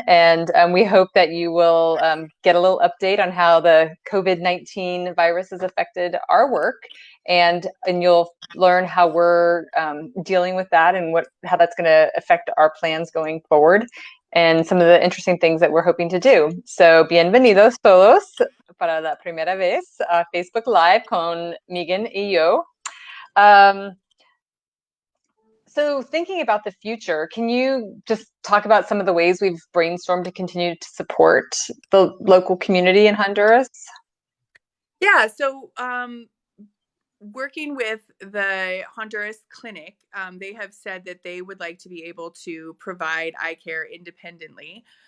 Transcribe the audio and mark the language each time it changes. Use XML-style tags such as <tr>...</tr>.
<en>And we hope that you will get a little update on how the COVID-19 virus has affected our work. And you'll learn how we're dealing with that and how that's going to affect our plans going forward, and some of the interesting things that we're hoping to do.</en> <es>So, bienvenidos todos para la primera vez a Facebook Live con Meaghan y yo.</es> <en>So thinking about the future, can you just talk about some of the ways we've brainstormed to continue to support the local community in Honduras? Yeah, so working with the Honduras clinic, they have said that they would like to be able to provide eye care independently.</en>